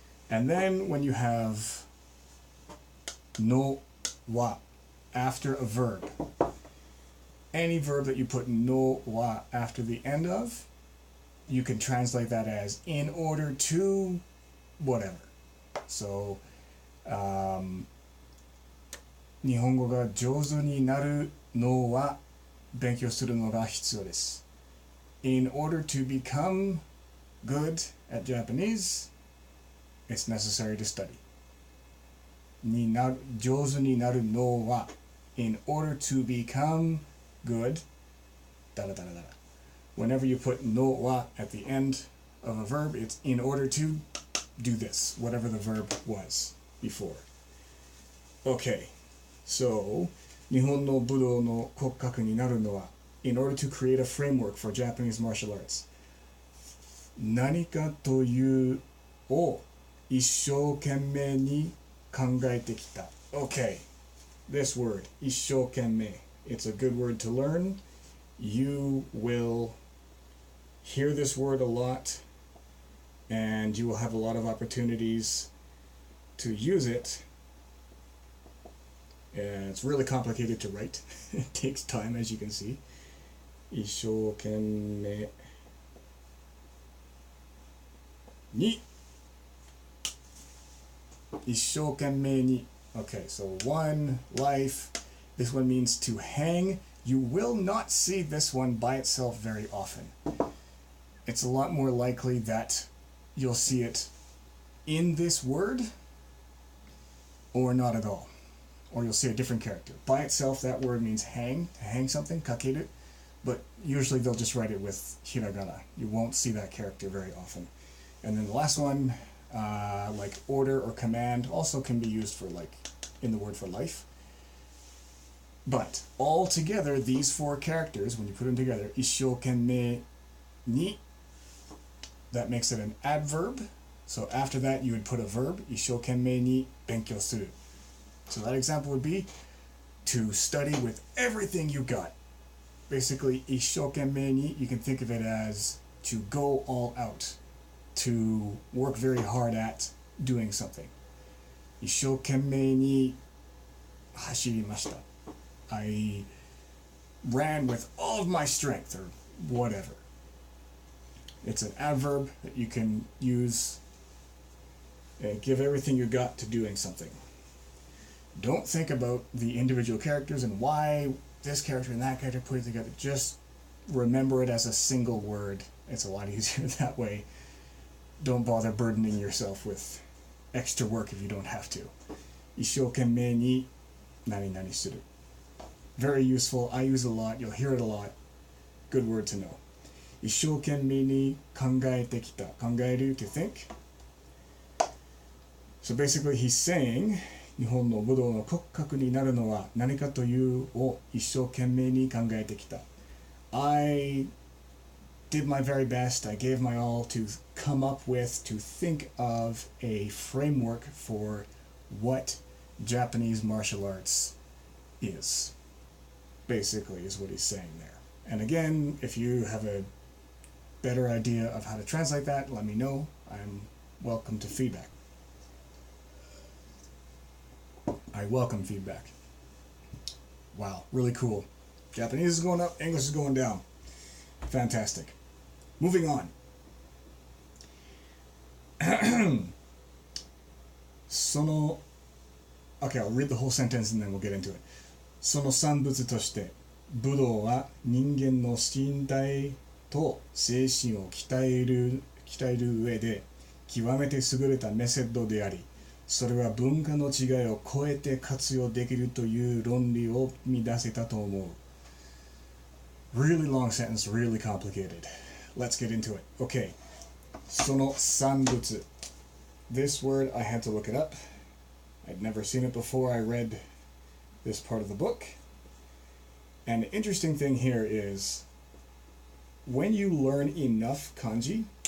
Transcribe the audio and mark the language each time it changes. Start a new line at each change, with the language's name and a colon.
English: And then when you have no wa after a verb, any verb that you put no wa after the end of, you can translate that as in order to whatever.
Japanese: So, 日本語が上手になるのは勉強するのが必要です。
English: In order to become good at Japanese, it's necessary to study. 上手になるのは in order to become good, da da da da da. Whenever you put no wa at the end of a verb, it's in order to do this, whatever the verb was before. Okay, so 日本の武道の骨格になるのは in order to create a framework for Japanese martial arts.
Japanese: 何かというを一生懸命に考えてきた.
English: Okay, this word, 一生懸命. It's a good word to learn. You will hear this word a lot, and you will have a lot of opportunities to use it. And it's really complicated to write. It takes time, as you can see.
Japanese: 一生懸命に一生懸命に Okay, so one, life.
English: This one means to hang. You will not see this one by itself very often. It's a lot more likely that you'll see it in this word or not at all. Or you'll see a different character. By itself, that word means hang, to hang something, kakeru. But usually they'll just write it with hiragana. You won't see that character very often. And then the last one, like order or command, also can be used for like in the word for life. But all together, these four characters, when you put them together, 一生懸命に, that makes it an adverb. So after that, you would put a verb, 一生懸命に勉強する. So that example would be to study with everything you got. Basically, 一生懸命に, you can think of it as to go all out, to work very hard at doing something.
Japanese: 一生懸命に走りました.
English: I ran with all of my strength, or whatever. It's an adverb that you can use and give everything you got to doing something. Don't think about the individual characters and why this character and that character put it together. Just remember it as a single word. It's a lot easier that way. Don't bother burdening yourself with extra work if you don't have to. 一生懸命に何々する. Very useful. I use it a lot. You'll hear it a lot. Good word to know.
Japanese: 一生懸命に考えてきた. 考える to think. So basically he's saying 日本の武道の骨格になるのは何かというを一生懸命に考えてきた.
English: I did my very best. I gave my all to come up with, to think of a framework for what Japanese martial arts is. Basically is what he's saying there. And again, if you have a better idea of how to translate that, let me know. I'm welcome to feedback. I welcome feedback. Wow, really cool. Japanese is going up, English is going down. Fantastic. Moving on. Okay, I'll read the whole sentence and then we'll get into it.
Japanese: その産物として武道は人間の身体と精神を鍛える上で極めて優れたメソッドであり、それは文化の違いを超えて活用できるという論理を見出せたと思う.
English: Really long sentence, really complicated. Let's get into it. Okay. その産物. This word, I had to look it up. I'd never seen it before I read this part of the book. And the interesting thing here is when you learn enough kanji,